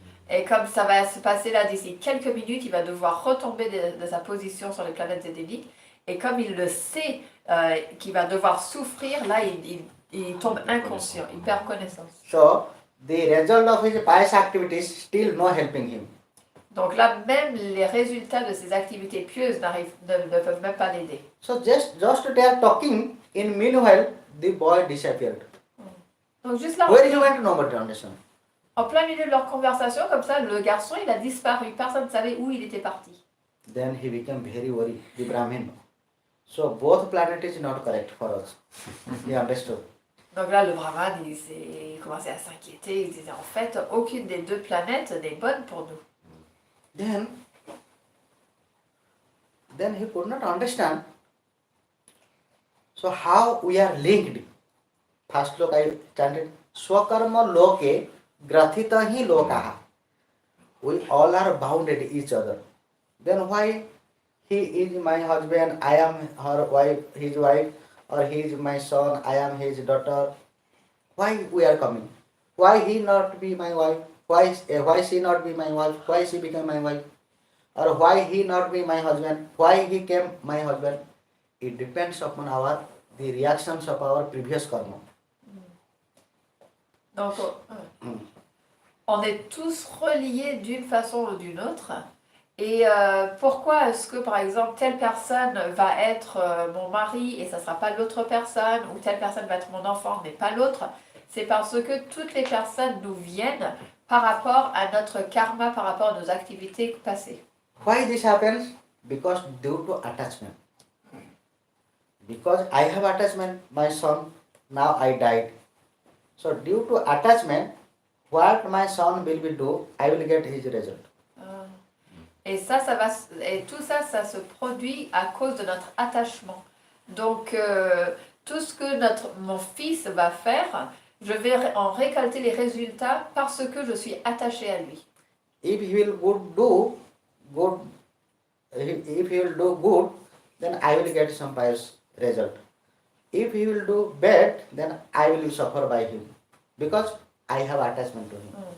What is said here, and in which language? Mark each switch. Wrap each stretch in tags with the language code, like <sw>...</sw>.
<fr>Et comme ça va se passer là d'ici quelques minutes, il va devoir retomber de sa position sur les planètes édéniques. Et comme il le sait qu'il va devoir souffrir, là il tombe inconscient, il perd connaissance.</fr> <en>So the result of his pious activities still no helping him.</en> <fr>Donc là, même les résultats de ses activités pieuses ne peuvent même pas l'aider.</fr> <en>So just they are talking, in meanwhile the boy disappeared.</en> <fr>Donc juste là,</fr> <en>Where he went, nobody understand.</en> <fr>en plein milieu de leur conversation, comme ça, le garçon, il a disparu. Personne ne savait où il était parti.</fr> <en>Then he became very worried, the Brahmin. So both planet is not correct for us. He understood.</en> <fr>Donc là, le brahman, il commençait à s'inquiéter. Il disait, en fait, aucune des deux planètes n'est bonne pour nous.</fr> <en>Then he could not understand. So how we are linked? First look I chanted,</en> <sa>Swakarma loke grathita hi lokaha.</sa> <en>We all are bounded each other. Then why he is my husband, I am her wife, his wife, or he is my son, I am his daughter? Why we are coming? Why he not be my wife? Why she not be my wife? Why she became my wife? Or why he not be my husband? Why he came my husband? It depends upon the reactions of our previous karma.</en> <fr>Donc, on est tous reliés d'une façon ou d'une autre. Et pourquoi est-ce que, par exemple, telle personne va être mon mari et ça ne sera pas l'autre personne, ou telle personne va être mon enfant mais pas l'autre? C'est parce que toutes les personnes nous viennent par rapport à notre karma, par rapport à nos activités passées.</fr> <en>Why this happens? Because due to attachment. Because I have attachment, my son, now I died. So due to attachment, what my son will be do, I will get his result.</en> <fr>Et tout ça, ça se produit à cause de notre attachement. Donc, tout ce que mon fils va faire, je vais en récolter les résultats parce que je suis attachée à lui.</fr> <en>If he will do good, if he will do good, then I will get some pious result. If he will do bad, then I will suffer by him because I have attachment to him.</en>